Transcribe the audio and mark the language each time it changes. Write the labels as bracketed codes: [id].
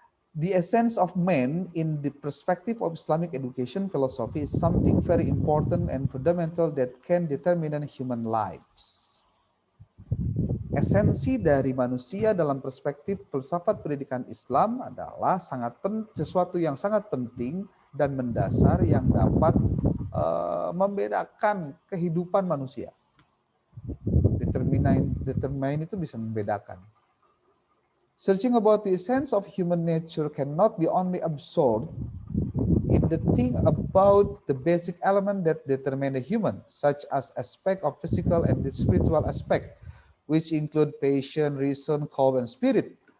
[en] The essence of man in the perspective of Islamic education philosophy is something very important and fundamental that can determine human lives. [id] Esensi dari manusia dalam perspektif filsafat pendidikan Islam adalah sesuatu yang sangat penting dan mendasar yang dapat membedakan kehidupan manusia. Determine itu bisa membedakan. [en] Searching about the essence of human nature cannot be only absorbed in the thing about the basic element that determine the human, such as aspect of physical and the spiritual aspect, which include passion, reason, call, and spirit.